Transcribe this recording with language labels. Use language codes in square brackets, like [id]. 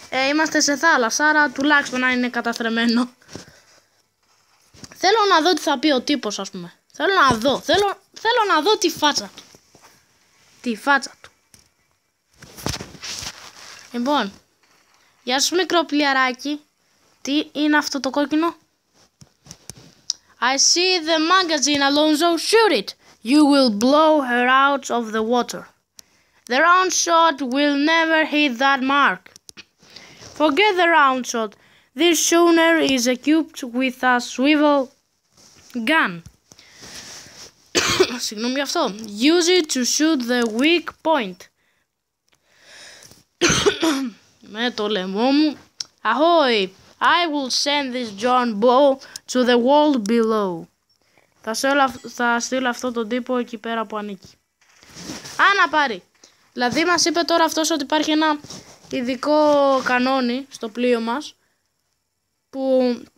[el] Είμαστε σε θάλασσα, άρα τουλάχιστον να είναι καταστρεμμένο. Θέλω να δω τι θα πει ο τύπος, ας πούμε. Θέλω να δω τη φάτσα του. Λοιπόν, γεια σου μικρό πλοιαράκι. Τι είναι αυτό το κόκκινο? [en] I see the magazine, Alonso. Shoot it. You will blow her out of the water. The round shot will never hit that mark. Forget the round shot. This schooner is equipped with a swivel gun. [el] Συγγνώμη γι' αυτό. [en] Use it to shoot the weak point. [el] Με το λαιμό μου. [en] Ahoy! I will send this John Bow to the world below. [el] Θα στείλω αυτό τον τύπο εκεί πέρα που ανήκει. Να πάρει. Δηλαδή μας είπε τώρα αυτός ότι υπάρχει ένα ειδικό κανόνι στο πλοίο μας που